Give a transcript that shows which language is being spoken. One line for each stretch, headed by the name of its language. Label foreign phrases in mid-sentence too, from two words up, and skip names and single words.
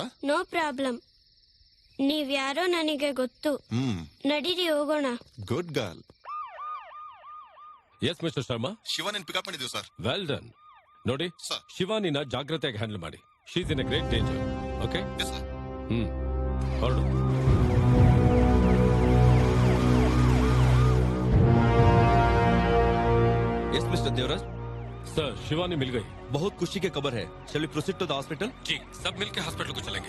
English: No problem.
Kannada: ನೀವ್ಯಾರೋ ನನಗೆ ಗೊತ್ತು. ನಡೀರಿ ಹೋಗೋಣ.
English: Good girl. Yes Mister Sharma.
Kannada: ಶಿವಾನಿನ ಪಿಕಪ್ ಮಾಡಿದ್ದೀವಿ ಸರ್.
English: Well done.
Kannada: ನೋಡಿ, ಶಿವಾನಿನ ಜಾಗ್ರತೆಯಾಗಿ ಹ್ಯಾಂಡಲ್ ಮಾಡಿ.
English: She is in a great danger. OK? Yes sir.
Kannada: ಹೊರಡು.
English: Yes Mister Devraj.
Hindi: सर, शिवानी मिल गई. बहुत खुशी की खबर है.
English: Shall we proceed to the hospital?
Hindi: जी, सब मिलके हॉस्पिटल को चलेंगे.